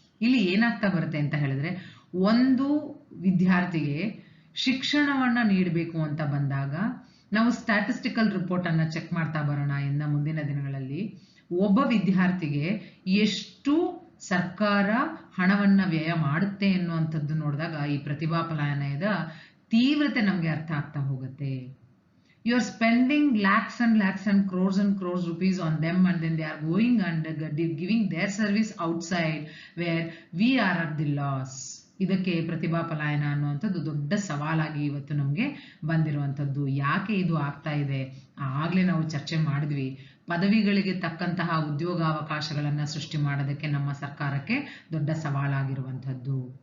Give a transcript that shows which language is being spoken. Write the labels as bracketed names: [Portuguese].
[Kannada] ಇಲ್ಲಿ ಏನಾಗ್ತಾ ಬರುತ್ತೆ ಅಂತ ಹೇಳಿದ್ರೆ, ಒಂದು ವಿದ್ಯಾರ್ಥಿಗೆ ಶಿಕ್ಷಣವನ್ನ ನೀಡಬೇಕು ಅಂತ ಬಂದಾಗ ನಾವು ಸ್ಟ್ಯಾಟಿಸ್ಟಿಕಲ್ ರಿಪೋರ್ಟ್ ಅನ್ನ ಚೆಕ್ ಮಾಡ್ತಾ ಬರೋಣ ಇನ್ನು ಮುಂದಿನ ದಿನಗಳಲ್ಲಿ. ಒಬ್ಬ ವಿದ್ಯಾರ್ಥಿಗೆ ಎಷ್ಟು ಸರ್ಕಾರ ಹಣವನ್ನ ವ್ಯಯ ಮಾಡುತ್ತೆ ಎನ್ನುವಂಥದ್ದು ನೋಡಿದಾಗ ಈ ಪ್ರತಿಭಾ ಪಲಾಯನದ ತೀವ್ರತೆ ನಮ್ಗೆ ಅರ್ಥ ಆಗ್ತಾ ಹೋಗುತ್ತೆ. [English] You are spending lakhs and crores rupees on them, and then they are going and giving their service outside where we are at the loss. [Kannada] ಇದಕ್ಕೆ ಪ್ರತಿಭಾ ಪಲಾಯನ ಅನ್ನುವಂಥದ್ದು ದೊಡ್ಡ ಸವಾಲಾಗಿ ಇವತ್ತು ನಮಗೆ ಬಂದಿರುವಂಥದ್ದು. ಯಾಕೆ ಇದು ಆಗ್ತಾ ಇದೆ? ಆಗಲೇ ನಾವು ಚರ್ಚೆ ಮಾಡಿದ್ವಿ. ಪದವಿಗಳಿಗೆ ತಕ್ಕಂತಹ ಉದ್ಯೋಗಾವಕಾಶಗಳನ್ನು ಸೃಷ್ಟಿ ಮಾಡೋದಕ್ಕೆ ನಮ್ಮ ಸರ್ಕಾರಕ್ಕೆ ದೊಡ್ಡ ಸವಾಲಾಗಿರುವಂಥದ್ದು.